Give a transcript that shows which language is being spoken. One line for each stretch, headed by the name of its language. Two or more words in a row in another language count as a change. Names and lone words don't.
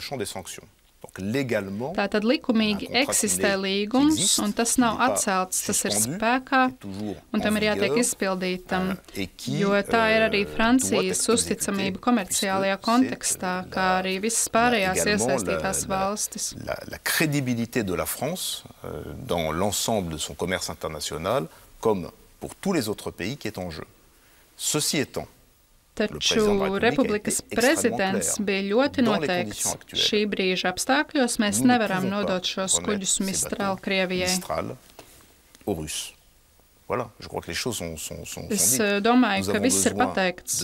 Latvian: Tātad likumīgi eksistē līgums, un tas nav atcelts, tas ir spēkā, un tam ir jātiek izpildītam, jo tā ir arī Francijas uzticamība komerciālajā kontekstā, kā arī visas pārējās iesaistītās valstis.
French: La crédibilité de la France dans l'ensemble de son commerce international, comme pour tous les autres pays qui est en jeu. Ceci étant,
Latvian: taču Republikas prezidents bija ļoti noteikts. Šī brīža apstākļos mēs nevaram nodot šos kuģus Mistral Krievijai. Es domāju, ka viss ir pateikts.